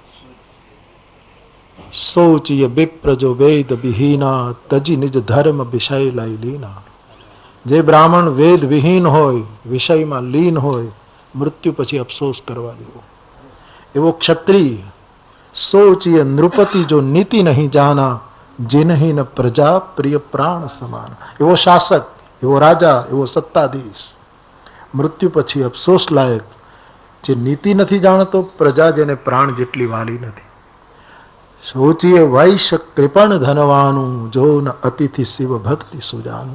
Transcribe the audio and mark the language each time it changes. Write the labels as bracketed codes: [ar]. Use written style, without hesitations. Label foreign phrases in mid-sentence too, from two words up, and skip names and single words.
[awa] सोचिय विप्रजो वेद विहीना, तजी निज धर्म विषय लई लीना. [gu] જે બ્રાહ્મણ વેદ વિહીન હોય, વિષયમાં લીન હોય, મૃત્યુ પછી અફસોસ કરવા દેવો. એવો ક્ષત્રિય [awa] सोचिय नृपति जो नीति नहीं जाना, जिन्हीं न प्रजा प्रिय प्राण સમાન. [gu] એવો શાસક, એવો રાજા, એવો સત્તાધીશ મૃત્યુ પછી અફસોસ લાયક, જે નીતિ નથી જાણતો, પ્રજા જેને પ્રાણ જેટલી વાલી નથી. [awa] सोचीए वैश्य कृपण धनवानू, जो न अतिथि शिव भक्ति सुजानू.